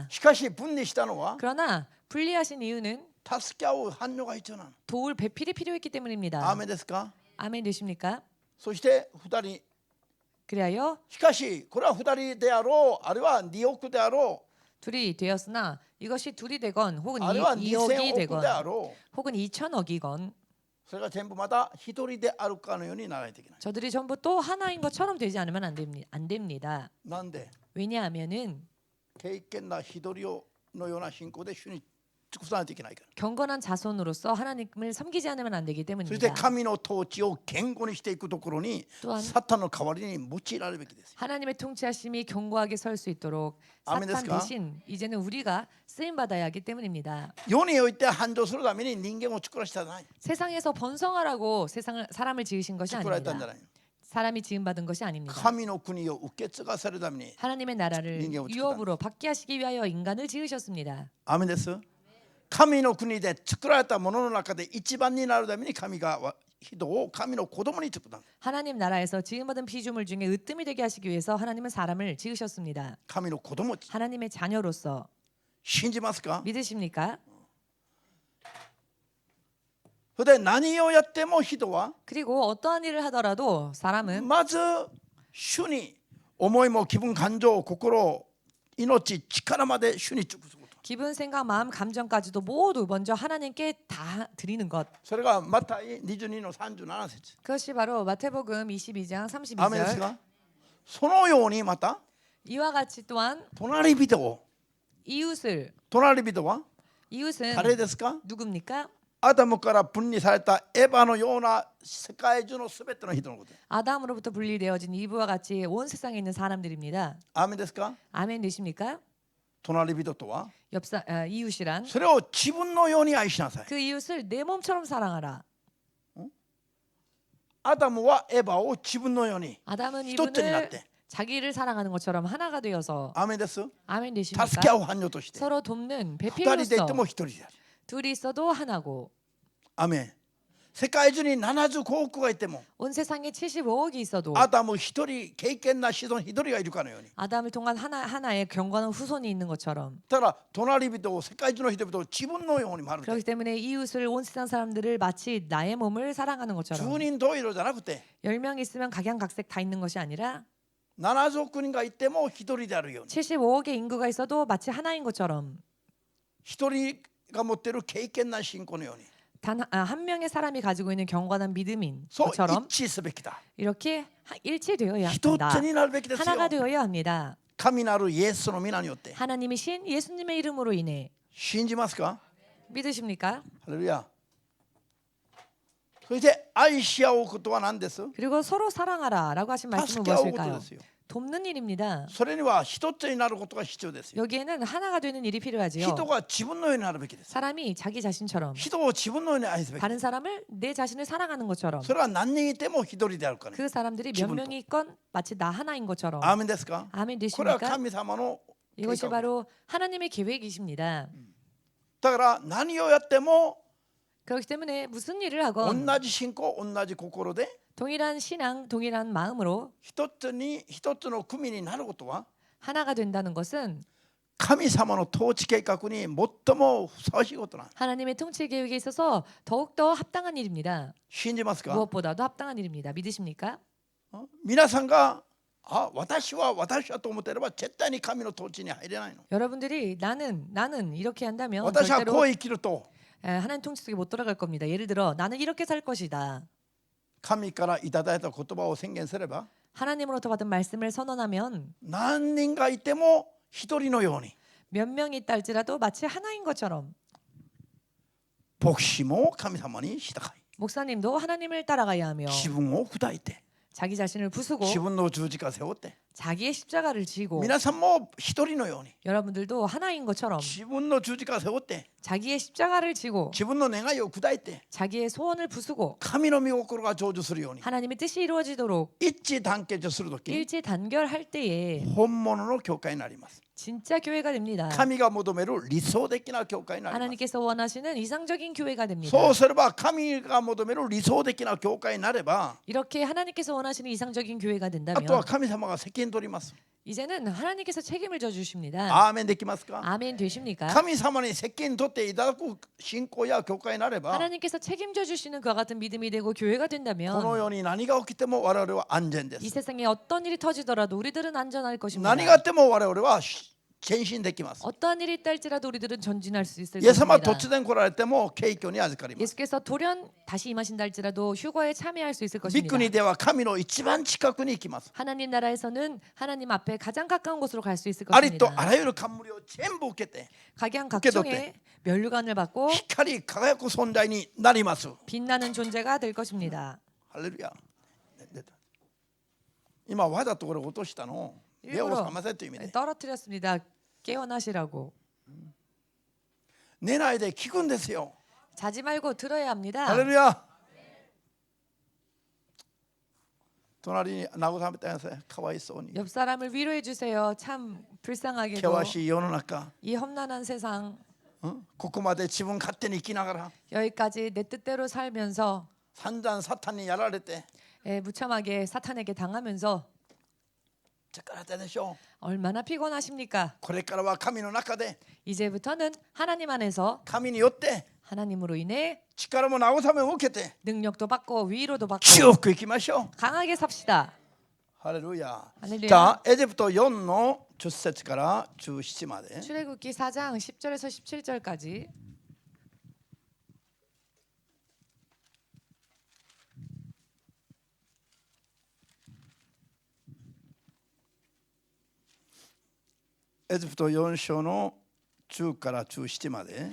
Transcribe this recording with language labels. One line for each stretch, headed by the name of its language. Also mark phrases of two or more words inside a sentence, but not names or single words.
Japanese: しかし分離したのは
Korean: 그러나 분리하신 이유는
Japanese: 助け合う反応が必要なの。
Korean: 도울 배필이 필요했기
Japanese: アー
Korean: 때문입니다.
Japanese: メンですか？
Korean: 아멘 되십니까?
Japanese: そして二人。
Korean: 그리하여
Japanese: しかしこれは二人であろう、あるいは2億であろ
Korean: 둘이 되었으나 이것이 둘이 되건
Japanese: う、
Korean: 혹은
Japanese: あるいは
Korean: 2억이 2000 되건
Japanese: 億であろう、
Korean: 혹은 2천억이건
Japanese: それが全部また一人であるかのようにならないといけない。
Korean: 저들이 전부 또 하나인 것처럼 되지 않으면 안 됩니다.
Japanese: なんで
Korean: 왜냐하면은
Japanese: 敬虔な一人をのような信仰で主に尽くさないといけないから。
Korean: 경건한 자손으로서 하나님을 섬기지 않으면 안 되기
Japanese: そして
Korean: 때문입니다.
Japanese: 神の統治を堅固にしていくところに
Korean: 또한
Japanese: サタンの代わりに用いられるべきですよ。
Korean: 하나님의 통치하심이 견고하게 설 수 있도록 아멘 사탄 됐을까? 대신 이제는 우리가 쓰임 받아야 하기 때문입니다.
Japanese: 世において繁盛するために人間を作らせたじゃない。
Korean: 세상에서 번성하라고 사람을 지으신 것이
Japanese: 作られたんじゃ
Korean: 아닙니다.
Japanese: ない。
Korean: 사람이 지음 받은 것이 아닙니다.
Japanese: 神の国を受け継がせるために。
Korean: 하나님의 나라를 인간을 유업으로 받게 하시기 위하여 인간을 지으셨습니다.
Japanese: アーメンです。神の国で作られたものの中で一番になるために神が人を神の子供に作った。
Korean: 하나님 나라에서 지음받은 피조물 중에 으뜸이 되게 하시기 위해서 하나님은 사람을 지으셨습니다.
Japanese: 神の子供。
Korean: 하나님의 자녀로서
Japanese: 信じますか？
Korean: 믿으십니까?
Japanese: それで何をやっても人は
Korean: 그리고 어떠한 일을 하더라도 사람은
Japanese: まず主に思いも気分感情心命力まで主に尽くすこと。
Korean: 기분, 생각, 마음, 감정까지도 모두 먼저 하나님께 다 드리는 것.
Japanese: それがマタイ22の37節。
Korean: 그것이 바로 마태복음 22장
Japanese: アーメンです
Korean: 32절.
Japanese: か？そのようにまた
Korean: 이와 같이 또한
Japanese: 隣人を
Korean: 이웃을
Japanese: 隣人は
Korean: 이웃은
Japanese: 誰ですか？
Korean: 누굽니까?
Japanese: アダムから分離されたエヴァのような世界中のすべての人のこと。
Korean: 아담으로부터 분리되어진 이브와 같이 온 세상에 있는 사람들입니다.
Japanese: アーメンですか？
Korean: 아멘 되십니까?
Japanese: 隣人とは
Korean: 이웃이란
Japanese: それを自分のように愛しなさい。
Korean: 그 이웃을 내 몸처럼 사랑하라.
Japanese: アダムはエヴァを自分のように
Korean: 아담은
Japanese: 一つになっ
Korean: 이분을
Japanese: て、
Korean: 자기를 사랑하는 것처럼 하나가 되어서
Japanese: アーメンです。
Korean: 아멘
Japanese: 助け
Korean: 되십니까?
Japanese: 合う伴侶として
Korean: 서로 돕는
Japanese: 二人でいて
Korean: 배필로서
Japanese: も一人である。
Korean: 둘이 있어도 하나고
Japanese: アーメン。世界中に75億がいても
Korean: 온 세상에 75억이 있어도
Japanese: アダム一人敬虔な子孫一人がいるかのように。
Korean: 아담을 통한 하나의 경건한 후손이 있는 것처럼
Japanese: だから隣人を世界中の人々を自分のように丸
Korean: 그렇기 때문에 이웃을 온 세상 사람들을 마치 나의 몸을 사랑하는 것처럼
Japanese: 10 人十色じゃなくて
Korean: 10명 있으면 각양각색 다 있는 것이 아니라
Japanese: 70 億人がいても一人であるように
Korean: 75억의 인구가 있어도 마치 하나인 것처럼
Japanese: 一人が持っている敬虔な信仰のように
Korean: 단 한 명의 사람이 가지고 있는 경건한 믿음인
Japanese: そう
Korean: 것처럼
Japanese: 一致すべきだ。
Korean: 이렇게 일치되어야
Japanese: 一
Korean: 합니다.
Japanese: つになるべきですよ。
Korean: 하나가 되어야 합니다.
Japanese: 神なるイエスの皆によって
Korean: 하나님이신 예수님의 이름으로 인해
Japanese: 信じますか？
Korean: 믿으십니까?
Japanese: ハレルヤ。そして愛し合うことは何です？
Korean: 그리고 서로 사랑하라라고 하신 말씀은
Japanese: 助け合うこと
Korean: 무엇일까요?
Japanese: ですよ。
Korean: 돕는 일입니다.
Japanese: それには一つになることが必要ですよ。
Korean: 여기에는 하나가 되는 일이 필요하지요.
Japanese: 人が自分のようになるべきです。
Korean: 사람이 자기 자신처럼
Japanese: 人を自分のように愛すべき。
Korean: 다른 사람을 내 자신을 사랑하는 것처럼
Japanese: それは何人いても一人であるから。
Korean: 그 사람들이 몇 기분도. 명이 있건 마치 나 하나인 것처럼.
Japanese: アーメンですか？
Korean: 아멘
Japanese: これは
Korean: 되십니까?
Japanese: 神様の計
Korean: 이것이
Japanese: 画。
Korean: 바로 하나님의 계획이십니다.
Japanese: だから何をやっても
Korean: 그렇기 때문에 무슨 일을
Japanese: 同
Korean: 하건
Japanese: じ信仰、同じ心で
Korean: 동일한 신앙, 동일한 마음으로
Japanese: 一つの組になることは
Korean: 하나가 된다는 것은
Japanese: 神様の統治計画に最もふさわしいことなん。
Korean: 하나님의 통치 계획에 있어서 더욱더 합당한 일입니다.
Japanese: 信じますか？
Korean: 무엇보다도 합당한 일입니다. 믿으십니까?
Japanese: 皆さんが私はと思っていれば絶対に神の統治に入れないの。
Korean: 여러분들이 나는 이렇게 한다면
Japanese: 私はこ
Korean: 절대로
Japanese: う生きると
Korean: 하나님 통치 속에 못 들어갈 겁니다. 예를 들어 나는 이렇게 살 것이다.
Japanese: 神からいただいた言葉を宣言すれば
Korean: 하나님으로부터 받은 말씀을 선언하면
Japanese: 何人がいても一人のように
Korean: 몇 명이 있다 할지라도 마치 하나인 것처럼
Japanese: 牧師も神様に従い
Korean: 목사님도 하나님을 따라가야 하며
Japanese: 自分を砕いて
Korean: 자기 자신을 부수고
Japanese: 自分の十字架を背負って
Korean: 자기의 십자가를 지고
Japanese: 皆さんも一人のように
Korean: 여러분들도 하나인 것처럼
Japanese: 自分の十字架を背負って
Korean: 자기의 십자가를 지고
Japanese: 自分の願いを砕いて
Korean: 자기의 소원을 부수고
Japanese: 神の御心が成就するように
Korean: 하나님의 뜻이 이루어지도록
Japanese: 一致団結するとき
Korean: 일치 단결할 때에
Japanese: 本物の教会になります。
Korean: 진짜 교회가 됩니다.
Japanese: 神が求める理想的な教会になります。
Korean: 하나님께서 원하시는 이상적인 교회가 됩니다.
Japanese: そうすれば神が求める理想的な教会になれば
Korean: 이렇게 하나님께서 원하시는 이상적인 교회가
Japanese: あとは
Korean: 된다면
Japanese: 神様が責任取ります。
Korean: 이제는 하나님께서 책임을 져 주십니다.
Japanese: アーメンできますか？
Korean: 아멘 되십니까?
Japanese: 神様に責任取っていただく信仰や教会になれば
Korean: 하나님께서 책임져 주시는 그와 같은 믿음이 되고 교회가
Japanese: この
Korean: 된다면
Japanese: 世に何が起きても我々は安全で
Korean: 이
Japanese: す。
Korean: 세상에 어떤 일이 터지더라도 우리들은 안전할 것입니다.
Japanese: 何があっても我々は前進できます。
Korean: 어떠한 일이 있다 할지라도 우리들은 전진할 수 있을
Japanese: イエス様は
Korean: 것입니다.
Japanese: 突然来られても敬虚に預かります。
Korean: 예수께서 돌연 다시 임하신다 할지라도 휴거에 참여할 수 있을
Japanese: 御
Korean: 것입니다.
Japanese: 国では神の一番近くに行きます。
Korean: 하나님 나라에서는 하나님 앞에 가장 가까운 곳으로 갈 수 있을
Japanese: ありと
Korean: 것입니다.
Japanese: あらゆる冠を全部受けて
Korean: 각양각종의 면류관을 받고
Japanese: 光り輝く存在になります。
Korean: 빛나는 존재가 될 것입니다.
Japanese: ハレルヤ。出た。今わざとこれ落としたの。目を覚ませという意味で。
Korean: 떨어뜨렸습니다. 깨어나시라고.
Japanese: 寝ないで聞くんですよ。
Korean: 자지 말고 들어야 합니다.
Japanese: ハレルヤ。隣に慰めてください。かわいそうに。
Korean: 옆 사람을 위로해 주세요. 참 불쌍하게도
Japanese: 険しい世の中、
Korean: 이 험난한 세상
Japanese: ここまで自分勝手に生きながら
Korean: 여기까지 내 뜻대로 살면서
Japanese: 散々サタンにやられて
Korean: 무참하게 사탄에게 당하면서
Japanese: 疲れたでしょう。
Korean: 얼마나 피곤하십니까?
Japanese: これからは神の中で
Korean: 이제부터는 하나님 안에서
Japanese: 神によって
Korean: 하나님으로 인해
Japanese: 力も慰めを受けて
Korean: 능력도 받고 위로도 받고
Japanese: 強く生きましょう。
Korean: 강하게 삽시다.
Japanese: ハレルヤ。
Korean: 할렐루야.
Japanese: じゃあエジプト4の10節から17まで
Korean: 출애굽기 4장 10절에서 17절까지
Japanese: エジプト4章の10から17まで